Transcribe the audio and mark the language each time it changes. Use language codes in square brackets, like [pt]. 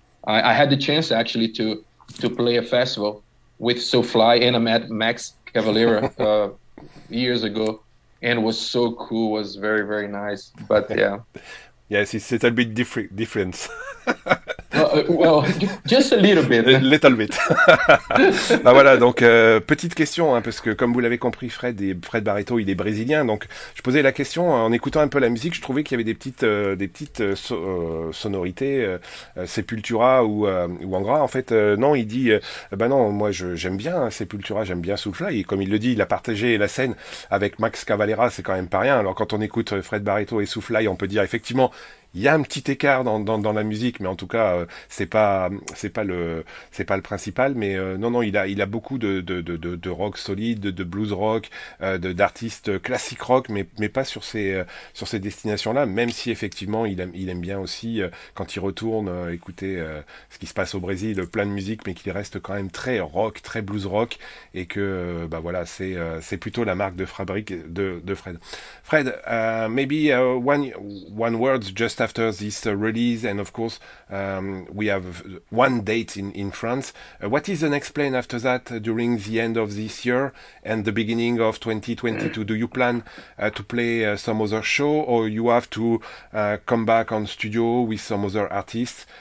[en] I had the chance actually to play a festival with Soulfly, and I met Max Cavalera years ago, and it was so cool. It was very, very nice. But yeah. Yes, it's a little bit different. Well, just a little bit. A little bit. [fr] Bah voilà, donc petite question, hein, parce que comme vous l'avez compris, Fred Barreto, il est brésilien, donc je posais la question en écoutant un peu la musique, je trouvais qu'il y avait des petites sonorités, Sepultura ou Angra. En fait, non, il dit, bah non, moi j'aime bien Sepultura, j'aime bien Soulfly, et comme il le dit, il a partagé la scène avec Max Cavalera, c'est quand même pas rien. Alors quand on écoute Fred Barreto et Soulfly, on peut dire effectivement, il y a un petit écart dans la musique, mais en tout cas, c'est pas le principal. Mais non, il a beaucoup de rock solide, de blues rock, d'artistes classiques rock, mais pas sur ces destinations-là. Même si effectivement, il aime bien aussi quand il retourne écouter ce qui se passe au Brésil, plein de musique, mais qu'il reste quand même très rock, très blues rock, et que bah voilà, c'est plutôt la marque de fabrique de Fred. [en] Fred, maybe one word just after this release, and of course we have one date in France. What is the next plan after that during the end of this year and the beginning of 2022? Do you plan to play some other show, or you have to come back on studio with some other artists?